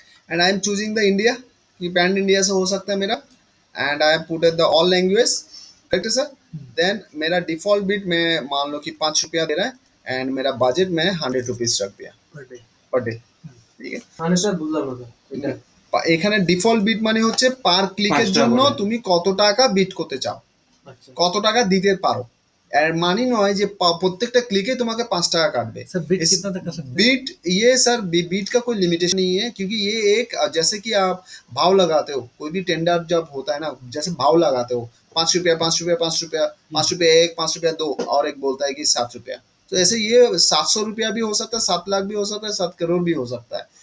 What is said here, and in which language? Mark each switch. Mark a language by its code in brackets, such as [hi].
[en] and I am choosing the India, [hi] कि pan India से हो सकता है मेरा, [en] And I put the all language, correct है sir. [hi] देन मेरा डिफॉल्ट बिट में मान लो कि 5 रुपया दे रहा है, एंड मेरा बजट में 100 रुपीज रख दिया पर डे, [bn] ঠিক আছে। মানে স্যার বুঝলাম না এটা। এখানে ডিফল্ট বিট মানে হচ্ছে পার ক্লিকের 5 টাকা জন্য করে। তুমি কত টাকা বিট করতে চাও, আচ্ছা কত টাকা দিতে পারো। এর মানে নয় যে প্রত্যেকটা ক্লিকে তোমাকে 5 টাকা काटবে। [hi] सर बिट इस- कितना तक कर सकते हैं? बीट ये सर बीट का कोई लिमिटेशन नहीं है, क्योंकि ये एक जैसे कि आप भाव लगाते हो, कोई भी टेंडर जब होता है ना, जैसे भाव लगाते हो 5 रुपया 5 रुपया 5 रुपया 5 रुपया 1 5 रुपया 2 और एक बोलता है कि 7 रुपया, तो ऐसे ये 700 रुपया भी हो सकता है, 7 लाख भी हो सकता है, 7 करोड़ भी हो सकता है।